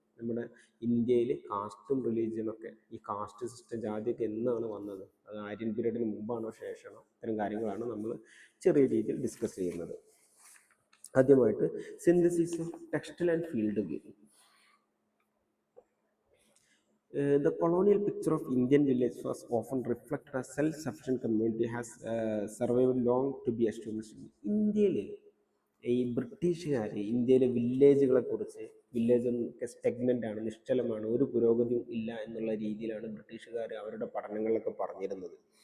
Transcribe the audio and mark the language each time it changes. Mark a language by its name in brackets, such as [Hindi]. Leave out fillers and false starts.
[Malayalam] നമ്മുടെ ഇന്ത്യയിൽ കാസ്റ്റും റിലീജിയനൊക്കെ, ഈ കാസ്റ്റ് സിസ്റ്റം ജാതിയൊക്കെ എന്നാണ് വന്നത്, അത് ആര്യൻ പീരീഡിന് മുമ്പാണോ ശേഷമാണോ, ഇത്തരം കാര്യങ്ങളാണ് നമ്മൾ ചെറിയ രീതിയിൽ ഡിസ്കസ് ചെയ്യുന്നത്. [English] ആദ്യമായിട്ട് synthesis of textual and field view. The colonial picture of Indian village was often reflected as self-sufficient community has survived long to be established. [Malayalam] ഇന്ത്യയിൽ ഈ ബ്രിട്ടീഷുകാർ ഇന്ത്യയിലെ വില്ലേജുകളെ കുറിച്ച്, വില്ലേജ് സ്റ്റഗ്നൻ്റ് ആണ്, നിശ്ചലമാണ്, ഒരു പുരോഗതിയും ഇല്ല എന്നുള്ള രീതിയിലാണ് ബ്രിട്ടീഷുകാർ അവരുടെ പഠനങ്ങളിലൊക്കെ പറഞ്ഞിരുന്നത്.